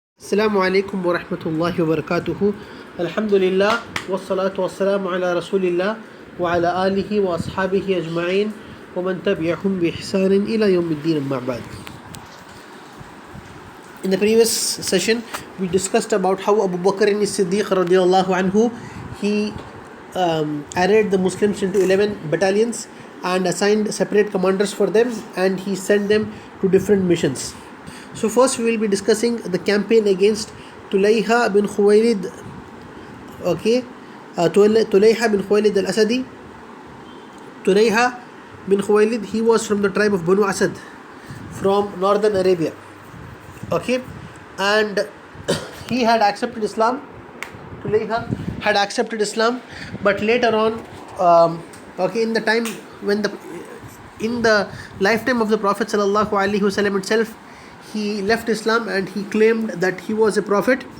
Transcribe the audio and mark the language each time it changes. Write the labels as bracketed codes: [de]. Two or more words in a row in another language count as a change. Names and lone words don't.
[ar] السلام عليكم ورحمة الله وبركاته. الحمد لله والصلاة والسلام على رسول الله وعلى آله وأصحابه أجمعين ومن تبعهم بإحسان إلى يوم الدين أما بعد. [en] In the previous session, we discussed about how Abu Bakr as-Siddiq [ar] رضي الله عنه, [en] he arrayed the Muslims into 11 battalions and assigned separate commanders for them, and he sent them to different missions. So first we will be discussing the campaign against Tulayha bin Khuwaylid. Tulayha bin Khuwaylid al-Asadi. Tulayha bin Khuwaylid, he was from the tribe of Banu Asad from northern Arabia. And he had accepted Islam. Tulayha had accepted Islam, but later on, in the lifetime of the Prophet [ar] صلى الله عليه وسلم [en] itself, he left Islam and he claimed that he was a prophet.